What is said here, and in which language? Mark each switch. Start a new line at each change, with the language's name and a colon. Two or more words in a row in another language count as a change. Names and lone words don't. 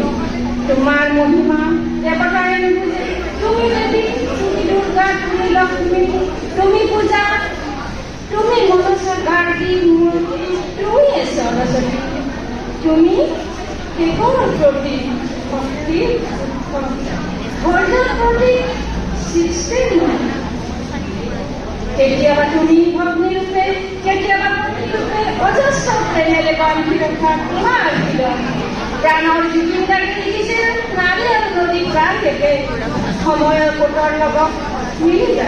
Bangla: তোমার মহিমা দেবতায় বুঝে, তুমি দেবী, তুমি দুর্গা, তুমি লক্ষ্মী, তুমি পূজা, তুমি মনসা গার্গী মূর্তি, তুমি সরস্বতী। তুমি কেবল প্রতীক, ভক্তি, ধৈর্যের প্রতীক, সৃষ্টির নয়।
Assamese: কেতিয়াবা তুমি ভগ্নীৰূপে, কেতিয়াবা পত্নীৰূপে, অজস্ৰ প্ৰেমেৰে বান্ধি ৰখা তোমাৰ হৃদয়। প্ৰাণৰ জুবিনদাৰে লিখিছিল, নাৰী আৰু নদী প্ৰাণ দেখে সময়ৰ সোঁতৰ লগত মিলি যায়।